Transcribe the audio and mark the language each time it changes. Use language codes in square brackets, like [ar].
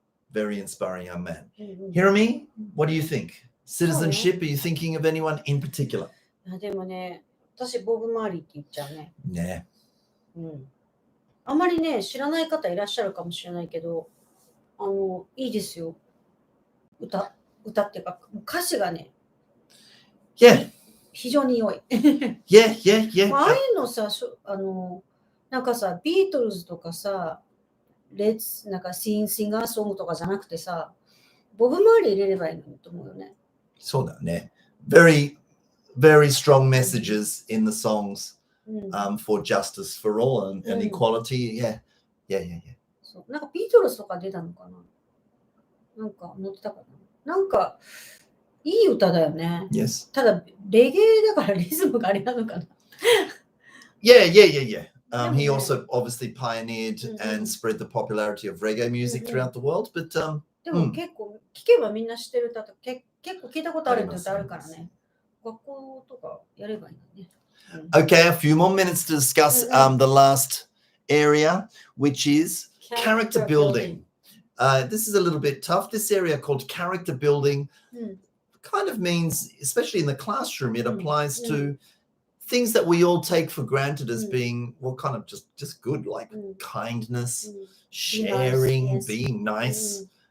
[en] Very inspiring young man. Hiromi, what do you think? Citizenship, are you thinking of anyone in particular? [ja] でもね、私ボブ・マーリーって言っちゃうね。ね。あまりね、知らない方いらっしゃるかもしれないけど、いいですよ。歌っていうか、歌詞がね、非常に良い。 Yeah. ああいうのさ、なんかさ、ビートルズとかさ、なんかシンガーソングとかじゃなくてさ、ボブ・マーリー入れればいいのにと思うよね。そうだね。 [en] Very, very strong messages in the songs for justice for all and equality. Yeah. [ja] そうなんかビートルズとか出たのかな、なんか乗ってたかな、なんかいい歌だよね。 Yes. ただ、レゲエだからリズムがあれなのかな。 Yeah. [en] He also obviously pioneered and spread the popularity of reggae music throughout the world. But [ja] でも結構聞けばみんな知ってる歌と結構聞いたことあるって歌あるからね。学校とかやればいいのね。 [en] Okay, a few more minutes to discuss the last area, which is character building. This is a little bit tough. This area called character building kind of means, especially in the classroom, it applies to things that we all take for granted as being, well, kind of just good, like kindness, sharing, being nice.